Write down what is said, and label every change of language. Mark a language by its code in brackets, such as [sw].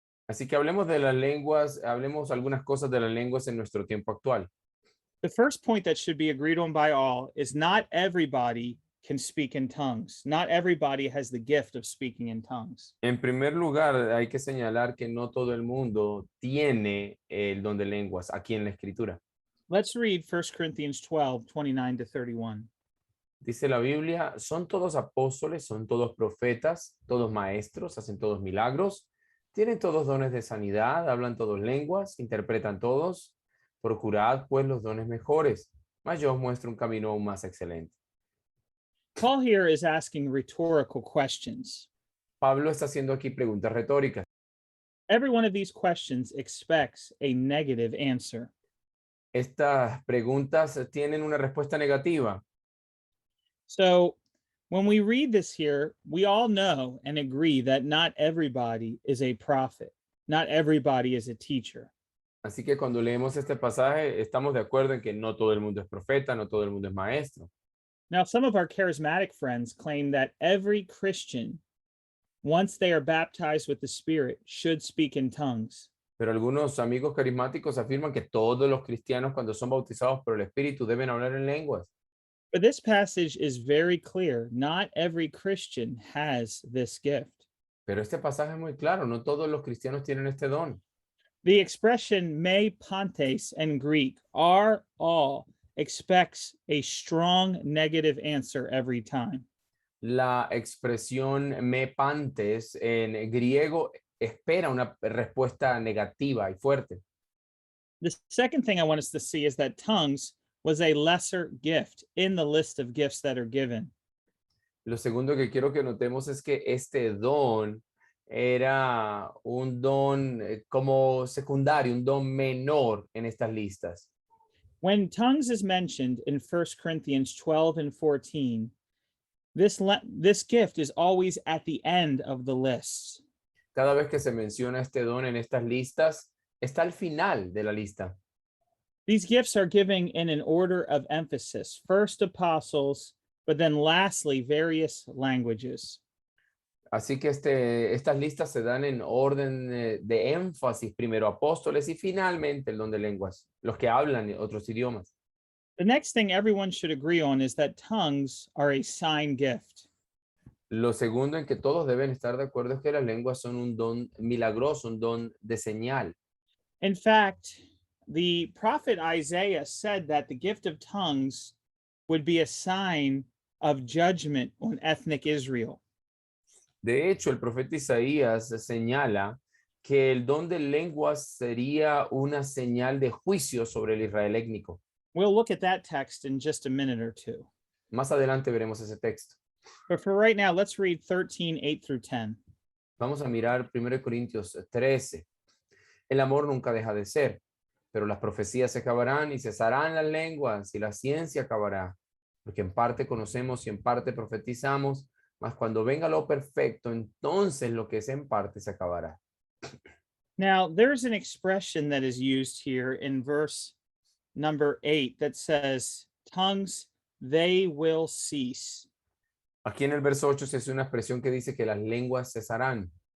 [es] Así que hablemos de las lenguas, hablemos algunas cosas de las lenguas en nuestro tiempo actual. [en] The first point that should be agreed on by all is not everybody can speak in tongues. Not everybody has the gift of speaking in tongues. [es] En primer lugar, hay que señalar que no todo el mundo tiene el don de lenguas aquí en la escritura. [en] Let's read 1 Corinthians 12, 29 to 31. [es] Dice la Biblia, son todos apóstoles, son todos profetas, todos maestros, hacen todos milagros, tienen todos dones de sanidad, hablan todos lenguas, interpretan todos. Procurad pues los dones mejores, mas yo os muestro un camino aún más excelente. [en] Paul here is asking rhetorical questions. [es] Pablo está haciendo aquí preguntas retóricas. [en] Every one of these questions expects a negative answer. [es] Estas preguntas tienen una respuesta negativa. [en] So when we read this here, we all know and agree that not everybody is a prophet. Not everybody is a teacher. [es] Así que cuando leemos este pasaje, estamos de acuerdo en que no todo el mundo es profeta, no todo el mundo es maestro. [en] Now, some of our charismatic friends claim that every Christian, once they are baptized with the Spirit, should speak in tongues. [es] Pero algunos amigos carismáticos afirman que todos los cristianos cuando son bautizados por el Espíritu deben hablar en lenguas. [en] But this passage is very clear. Not every Christian has this gift. [es] Pero este pasaje es muy claro, no todos los cristianos tienen este don. [en] The expression me pantes in Greek, are all, expects a strong negative answer every time. [es] La expresión me pantes en griego espera una respuesta negativa y fuerte. [en] The second thing I want us to see is that tongues was a lesser gift in the list of gifts that are given. [es] Lo segundo que quiero que notemos es que este don era un don como secundario, un don menor en estas listas. [en] When tongues is mentioned in 1 Corinthians 12 and 14, this gift is always at the end of the list. [es] Cada vez que se menciona este don en estas listas, está al final de la lista. [en] These gifts are given in an order of emphasis. First apostles, but then lastly, various languages. [es] Así que estas listas se dan en orden de énfasis, primero apóstoles y finalmente el don de lenguas, los que hablan otros idiomas. [en] The next thing everyone should agree on is that tongues are a sign gift. [es] Lo segundo en que todos deben estar de acuerdo es que las lenguas son un don milagroso, un don de señal. [en] In fact, the prophet Isaiah said that the gift of tongues would be a sign of judgment on ethnic Israel. [es] De hecho, el profeta Isaías señala que el don de lenguas sería una señal de juicio sobre el Israel étnico. [en] We'll look at that text in just a minute or two. [es] Más adelante veremos ese texto. [en] But for right now, let's read 13, 8 through 10. [es] Vamos a mirar 1 Corintios 13. El amor nunca deja de ser, pero las profecías se acabarán y cesarán las lenguas y la ciencia acabará, porque en parte conocemos y en parte profetizamos, mas cuando venga lo perfecto, entonces lo que es en parte se acabará. [en] Now, there's an expression that is used here in verse number 8 that says, tongues, they will cease. [es] Aquí en el verso 8 se hace una expresión que dice que las lenguas cesarán.